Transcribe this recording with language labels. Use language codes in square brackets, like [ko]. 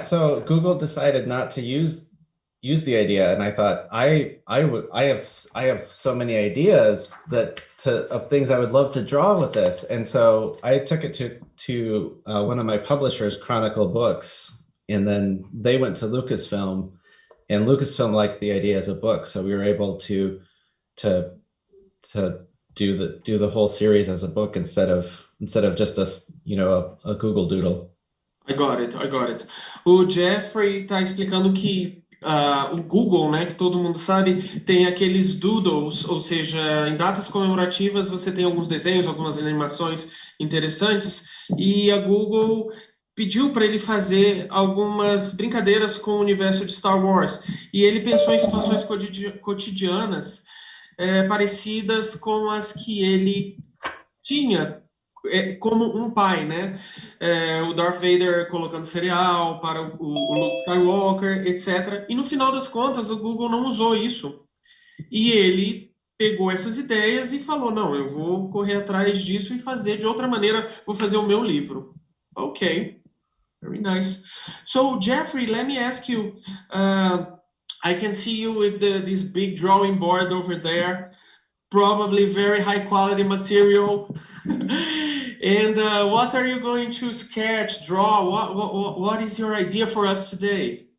[en] So Google decided not to use the idea, and I thought I have so many ideas of things I would love to draw with this, and so I took it to one of my publishers, Chronicle Books, and then they went to Lucasfilm, and Lucasfilm liked the idea as a book, so we were able to do the whole series as a book instead of just a Google Doodle. I got it. [pt] O Jeffrey está explicando que o Google, né, que todo mundo sabe, tem aqueles doodles, ou seja, em datas comemorativas você tem alguns desenhos, algumas animações interessantes, e a Google pediu para ele fazer algumas brincadeiras com o universo de Star Wars, e ele pensou em situações cotidianas parecidas com as que ele tinha como um pai, né? O Darth Vader colocando cereal para o Luke Skywalker, etc. E no final das contas, o Google não usou isso. E ele pegou essas ideias e falou, não, eu vou correr atrás disso e fazer de outra maneira, vou fazer o meu livro. [en] Ok, very nice. So, Jeffrey, let me ask you, I can see you with this big drawing board over there, probably very high quality material. And what are you going to sketch, draw? What is your idea for us today?